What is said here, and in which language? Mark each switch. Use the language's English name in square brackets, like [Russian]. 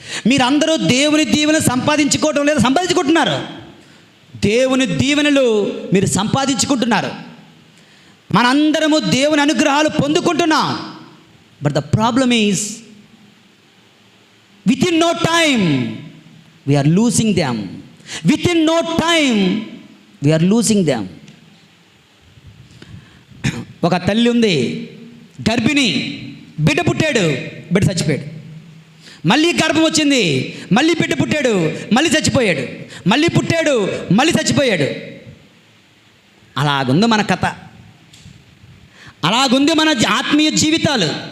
[Telugu] మీరందరూ దేవుని దీవెనలు సంపాదించుకోవటం లేదా, సంపాదించుకుంటున్నారు. దేవుని దీవెనలు మీరు సంపాదించుకుంటున్నారు. మనందరము దేవుని అనుగ్రహాలు పొందుకుంటున్నాం. [English] But the problem is within no time we are losing them. Within no time we are losing them. [Telugu] ఒక తల్లి ఉంది, గర్భిణి, బిడ్డ పుట్టాడు, బిడ్డ చచ్చిపోయాడు. మళ్ళీ గర్భం వచ్చింది, మళ్ళీ బిడ్డ పుట్టాడు, మళ్ళీ చచ్చిపోయాడు, మళ్ళీ పుట్టాడు, మళ్ళీ చచ్చిపోయాడు. అలాగుంది మన కథ, అలాగుంది మన ఆత్మీయ జీవితాలు.